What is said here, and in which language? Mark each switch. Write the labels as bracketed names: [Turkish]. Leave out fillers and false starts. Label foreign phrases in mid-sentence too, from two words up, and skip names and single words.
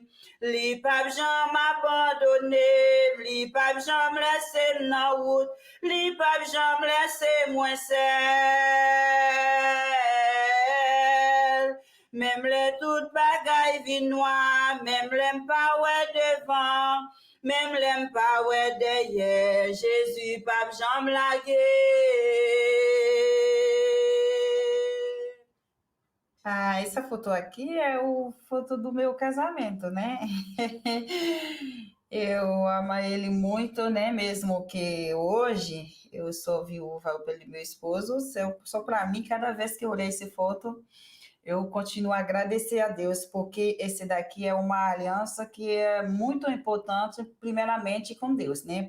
[Haitian Creole] Li pap jam abandonne, li pap jam lese nan wout, li pap jam lese mwen sel. Mem le tout bagay vi noa, mem lem pa wè devan, mem lem pa wè deye, Jésus pap jam lage. [Portuguese] Essa foto aqui é o foto do meu casamento, né? Eu amo ele muito, né? Mesmo que hoje eu sou viúva pelo meu esposo, só para mim, cada vez que eu olhei essa foto, eu continuo a agradecer a Deus, porque esse daqui é uma aliança que é muito importante, primeiramente com Deus, né?